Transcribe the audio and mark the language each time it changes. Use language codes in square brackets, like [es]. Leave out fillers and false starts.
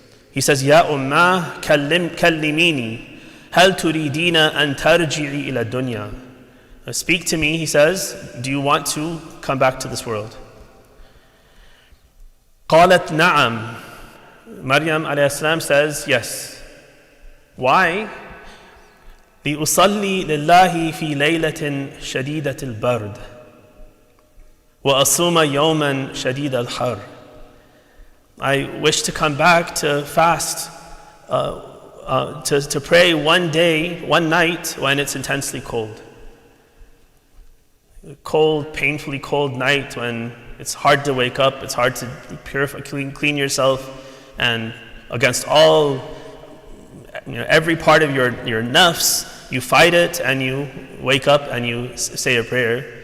[en] He says, [ar] Ya ummah kallimini hal turidina an tarji'i ila dunya. [en] Speak to me, he says, do you want to come back to this world? [ar] Qalat na'am. [en] Maryam alayhi salam says, yes. Why? [ar] لأصلي لله في ليلة شديدة البرد وأصوم يوما شديد الحر. [en] I wish to come back to fast, to pray one day, one night when it's intensely cold. Cold, painfully cold night when it's hard to wake up, it's hard to purify, clean yourself, and against all, every part of your nafs, you fight it and you wake up and you say a prayer.